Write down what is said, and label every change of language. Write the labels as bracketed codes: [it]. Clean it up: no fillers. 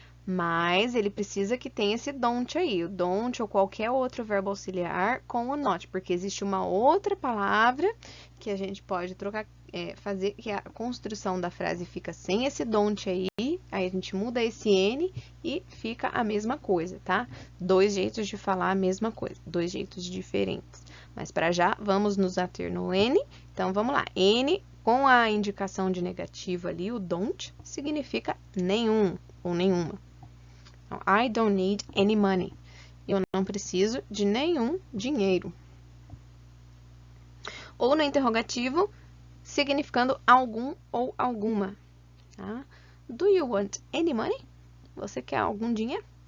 [pt] Mas ele precisa que tenha esse don't aí, o don't ou qualquer outro verbo auxiliar com o not, porque existe uma outra palavra que a gente pode trocar, fazer que a construção da frase fica sem esse don't aí a gente muda esse N e fica a mesma coisa, tá? Dois jeitos de falar a mesma coisa, dois jeitos diferentes. Mas para já, vamos nos ater no N. Então, vamos lá. N com a indicação de negativo ali, o don't, significa nenhum ou nenhuma. [en] Então, I don't need any money. [pt] Eu não preciso de nenhum dinheiro. Ou no interrogativo, significando algum ou alguma. Tá? [en] Do you want any money? [pt] Você quer algum dinheiro?